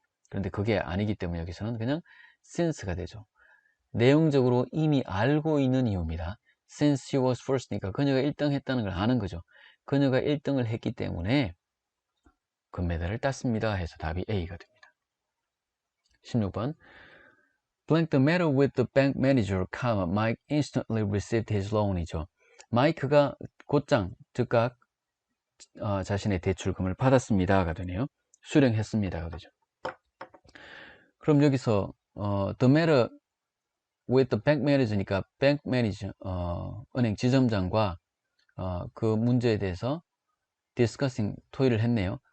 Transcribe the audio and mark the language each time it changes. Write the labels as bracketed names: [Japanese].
[Korean] 그런데 그게 아니기 때문에 여기서는 그냥 since가 되죠. 내용적으로 이미 알고 있는 이유입니다. [English] Since she was first [Korean] 니까 그녀가 1등 했다는 걸 아는 거죠. 그녀가 1등을 했기 때문에 금메달을 땄습니다 해서 답이 A가 됩니다. 16번 [English] Blank the matter with the bank manager, Mike instantly received his loan이죠. [Korean] 마이크가 곧장 즉각 자신의 대출금을 받았습니다가 되네요. 수령했습니다가 되죠. 그럼 여기서 [English] the matter with the bank manager [Korean] 니까 bank manager 은행 지점장과 그 문제에 대해서 [English] discussing [Korean] 토의를 했네요.